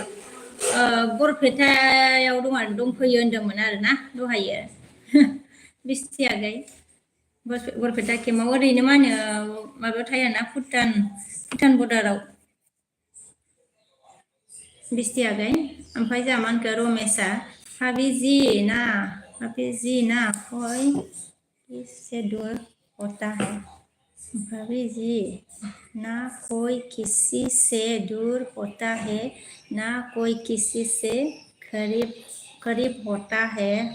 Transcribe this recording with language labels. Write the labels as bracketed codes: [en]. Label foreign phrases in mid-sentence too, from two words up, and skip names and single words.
[brx] बरपेटायाव दंफैयो होनदोंमोन आरोना दहायो बिस्टियागै बरपेटा केमाव ओरैनो मा होनो माबायाव थायोना भुटान बर्डाराव बिस्टियागै ओमफ्राय जोंहा मानखो रमेशा हाबिजि [hi] ना कोई किससे दूर होता है भाभी जी ना कोई किसी से दूर होता है ना कोई किसी से करीब होता है